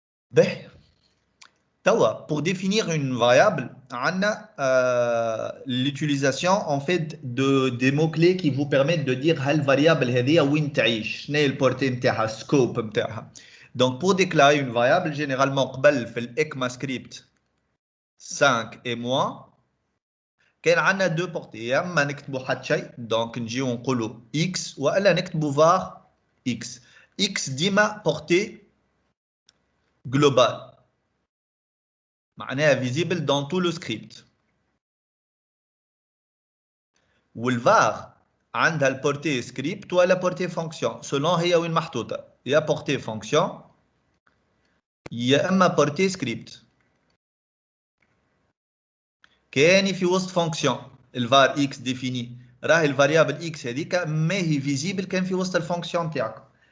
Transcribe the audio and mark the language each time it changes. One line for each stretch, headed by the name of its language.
Arabic: باهي توا
French: pour définir une variable عندنا l'utilisation en fait des mots clés qui vous permettent de dire هل variable
Arabic: هذه وين تعيش شنو هي البورتي نتاعها السكوب نتاعها.
French: Donc pour déclarer une variable généralement
Arabic: قبل في الECMAScript 5
French: et moins
Arabic: كان عندنا دو بورتي يا اما نكتبوا حتى شيء دونك نجيو نقولوا x والا نكتبوا var x. x ديما بورتي global معناها
French: visible dans tout le script.
Arabic: والvar عندها البورتي سكريبت ولا بورتي فونكسيون سولون هي وين محطوطه يا بورتي فونكسيون يا اما بورتي سكريبت. كاني في وسط فونكسيون الفار اكس ديفيني راهي الفاريابل اكس هذيك ما هي فيزيبل كان في وسط الفونكسيون تاعكم.